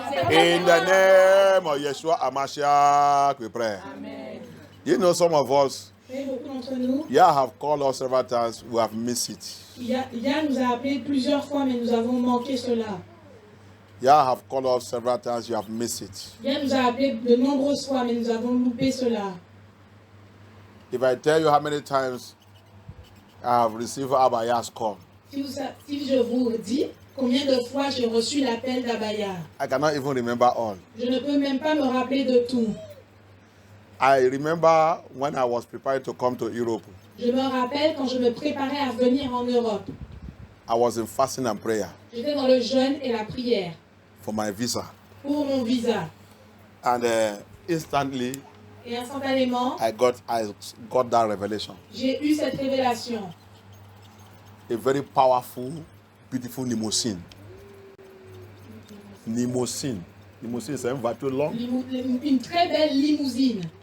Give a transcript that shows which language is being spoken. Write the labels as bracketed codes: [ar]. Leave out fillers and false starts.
[en] In the name of Yeshua Amashiach, we pray. Amen. You know, some of us, have called us several times, we have missed it. [fr] Yann nous a appelé plusieurs fois, mais nous avons manqué cela. [en] Yah have called us several times. You have missed it. [fr] Yah nous a appelés de nombreuses fois, mais nous avons loupé cela. [en] If I tell you how many times I have received Abba Yah's call, [fr] Si je vous dis combien de fois j'ai reçu l'appel d'Abaya, [en] I cannot even remember all. [fr] je ne peux même pas me rappeler de tout. [en] I remember when I was prepared to come to Europe, [fr] Je me rappelle quand je me préparais à venir en Europe. [en] I was in fasting and prayer [fr] J'étais dans le jeûne et la prière [en] for my visa. [fr] pour mon visa. [en] And instantly, [fr] Et instantanément, [en] I got that revelation. [fr] j'ai eu cette révélation. [en] A very powerful, beautiful limousine. Limousine. [fr] Limousine, c'est une voiture longue. Une très belle limousine.